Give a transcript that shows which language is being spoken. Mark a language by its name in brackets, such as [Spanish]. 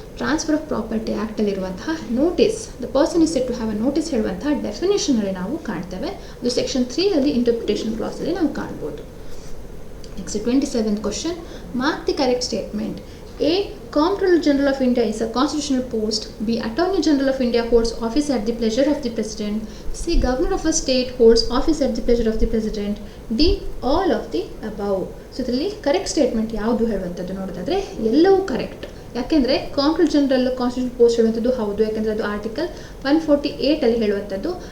[English] transfer of property ಆ್ಯಕ್ಟಲ್ಲಿರುವಂತಹ notice, the person is said to have a notice [Kannada] ಹೇಳುವಂತಹ ಡೆಫಿನೇಷನಲ್ಲಿ ನಾವು ಕಾಣ್ತೇವೆ. ಅದು ಸೆಕ್ಷನ್ 3 ಇಂಟರ್ಪ್ರಿಟೇಷನ್ ಕ್ಲಾಸಲ್ಲಿ ನಾವು ಕಾಣ್ಬೋದು. [English] Next 27th question. Mark the correct statement. A. Comptroller General of India is a constitutional post. B. Attorney General of India holds office at the pleasure of the President. C. Governor of a state holds office at the pleasure of the President. D. all of the above. [Kannada] So ಇದರಲ್ಲಿ correct statement ಯಾವುದು ಹೇಳುವಂಥದ್ದು ನೋಡೋದಾದರೆ ಎಲ್ಲವೂ correct. ಯಾಕೆಂದರೆ comptroller general constitution post ಹೇಳುವಂಥದ್ದು ಹೌದು, ಯಾಕೆಂದರೆ ಅದು ಆರ್ಟಿಕಲ್ 148 ಹೇಳುವಂಥದ್ದು.